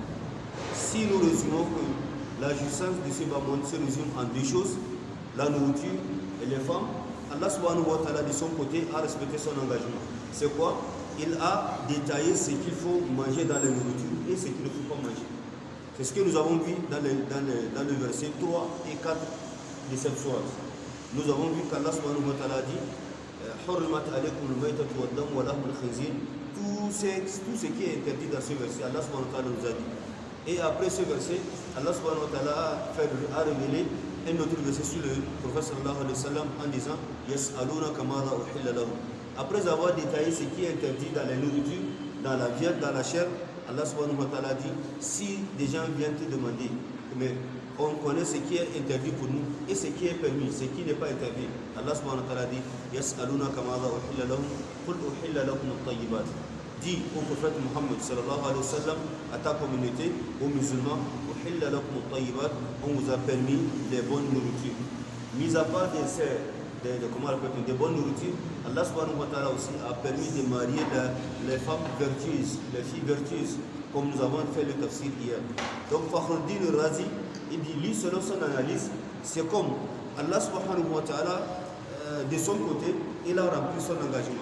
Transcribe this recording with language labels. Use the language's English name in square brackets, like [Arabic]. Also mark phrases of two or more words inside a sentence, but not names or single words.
[French] Si nous résumons que la jouissance de ce bas monde se résume en deux choses, la nourriture et les femmes, [Arabic] الله سبحانه وتعالى [French] de son côté a respecté son engagement. C'est quoi? Il a détaillé ce qu'il faut manger dans la nourriture et ce qu'il ne faut pas manger. C'est ce que nous avons vu dans le verset 3 et 4 de cette sourate. Nous avons vu qu' [Arabic] الله سبحانه وتعالى [French] dit [Arabic] حرمت عليكم الميتة والدم ولحم الخنزير. [French] Tout ce qui est interdit dans ce verset, [Arabic] الله سبحانه وتعالى [French] nous a dit. Et après ce verset, [Arabic] الله سبحانه وتعالى [French] a révélé un autre verset sur le prophète [Arabic] صلى الله عليه وسلم [French] en disant [Arabic] يسألونك ماذا أحل لهم. [French] Après avoir détaillé ce qui est interdit dans la nourriture, dans la viande, dans la chair, [Arabic] الله سبحانه وتعالى [French] dit, si des gens viennent te demander, mais on connaît ce qui est interdit pour nous et ce qui est permis, ce qui n'est pas interdit. [Arabic] الله سبحانه وتعالى [French] dit [Arabic] يسألونك ماذا أحل لهم قل أحل لكم الطيبات. [French] Dis au prophète Muhammad [Arabic] صلى الله عليه وسلم, [French] à ta communauté, aux musulmans, [Arabic] أحل لكم الطيبات, [French] on vous a permis des bonnes nourritures. Mis à part des bonnes nourritures, [Arabic] الله سبحانه وتعالى [French] aussi a permis de marier les femmes vertueuses, les filles vertueuses, comme nous avons fait le tafsir hier. Donc Fakhruddin Razi, il dit, lui, selon son analyse, c'est comme [Arabic] الله سبحانه وتعالى, [French] de son côté, il a rempli son engagement.